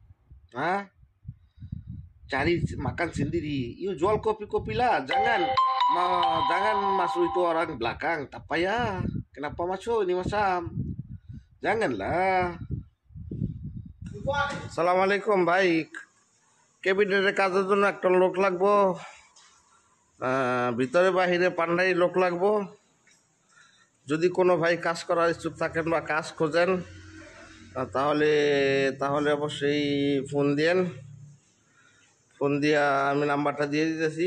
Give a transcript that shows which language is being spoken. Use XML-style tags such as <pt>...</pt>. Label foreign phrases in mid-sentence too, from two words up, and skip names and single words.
<ms>Cari makan sendiri. You jual kopi-kopi lah. Jangan masuk itu orang belakang. Tak payah. Kenapa masuk ini macam. Janganlah. Assalamualaikum baik.</ms> <bn>কেবিনেটের কাজের জন্য একটা লোক লাগবো, ভিতরে বাহিরে পান্ডাই লোক লাগবো। যদি কোনো ভাই কাজ করার ইচ্ছুক থাকেন বা কাজ খোঁজেন তাহলে অবশ্যই ফোন দিয়েন। ফোন দিয়া আমি নাম্বারটা দিয়ে দিতেছি।</bn>